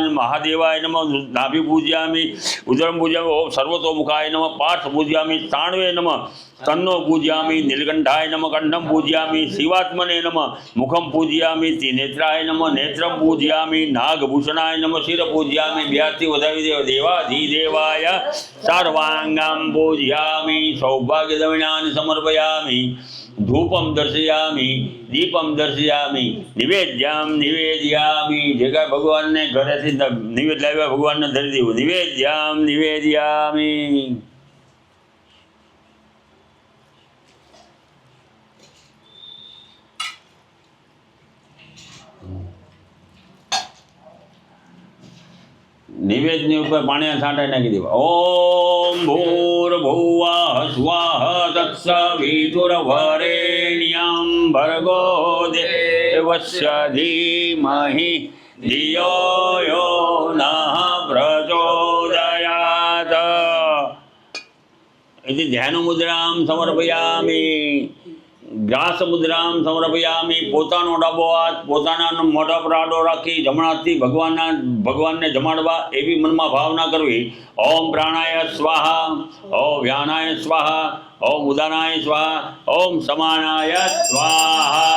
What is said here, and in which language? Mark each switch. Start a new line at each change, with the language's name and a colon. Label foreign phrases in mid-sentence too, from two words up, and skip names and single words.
Sanskrit: महादेवाय नमः नाभि पूजयामि उदरं पूजयामि ओम सर्वतोमुखाय नमः पार्थ पूजयामि ताण्वे नमः तन्नो पूजयामि नीलकंठाय नमः कंठं पूजयामि शिवात्मने नमः मुखं पूजयामि त्रिनेत्राय नमः नेत्रं पूजयामि नागभूषणाय नमः शिर पूजयामि व्याप्ति उदयदेव देवाधिदेवाय सर्वांगं पूजयामि सौभाग्यदविनानि समर्पयामि ધૂપમ દર્શયામી, દીપમ દર્શયામી, નિવેદ્યામ નિવેદયામી.
Gujarati: જે કાંઈ ભગવાનને ઘરેથી નિવેદ લાવ્યા ભગવાનને ધરી દેવું.
Sanskrit: નિવેદ્યામ નિવેદયામી.
Gujarati: નિવેદની ઉપર પાણી છાંટાઈ નાખી દેવા.
Sanskrit: ઓમ ભૂર્ભુવઃ સ્વઃ તત્સવિતુર્વરેણ્યં ભર્ગો દેવસ્ય ધીમહિ ધિયો યો નઃ પ્રચોદયાત. इति ध्यानमुद्रां समर्पयामि. ગ્રાસ મુદ્રામ સમર્પયામિ.
Gujarati: પોતાનો ડાબો હાથ પોતાના મોઢા પર આડો રાખી જમણા હાથથી ભગવાનને જમાડવા એવી મનમાં ભાવના કરવી.
Sanskrit: ઓમ પ્રાણાય સ્વાહા, ઓમ વ્યાનાય સ્વાહા, ઓમ ઉદાનાય સ્વાહા, ઓમ સમાનાય સ્વાહા.